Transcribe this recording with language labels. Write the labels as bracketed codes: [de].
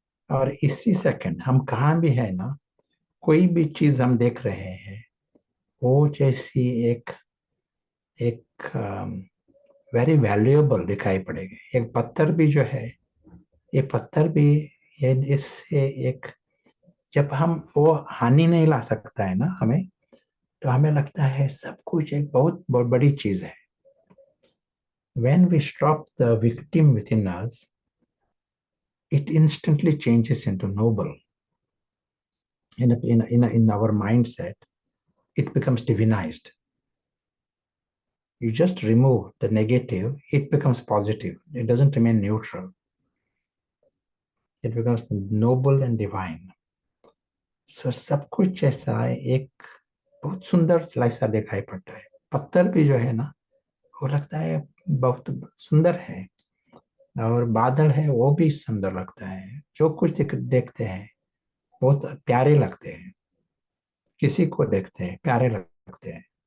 [hi] और इसी सेकंड हम कहाँ भी है ना, कोई भी चीज हम देख रहे हैं, वो जैसी एक एक वेरी वैल्यूएबल दिखाई पड़ेगी। एक पत्थर भी जो है, ये पत्थर भी, ये इससे एक, जब हम वो हानि नहीं ला सकता है ना हमें, तो हमें लगता है सब कुछ एक बहुत बड़ी चीज है। [en] When we stop the victim within us, it instantly changes into noble. In our mindset, it becomes divinized. You just remove the negative, it becomes positive. It doesn't remain neutral. It becomes noble and divine. [hi] So सब कुछ ऐसा एक बहुत सुंदर ऐसा दिखाई पड़ता है। पत्थर भी जो है ना, वो लगता है बहुत सुंदर है, और बादल है वो भी सुंदर लगता है। जो कुछ देखते हैं बहुत प्यारे लगते हैं, किसी को देखते हैं प्यारे लगते हैं।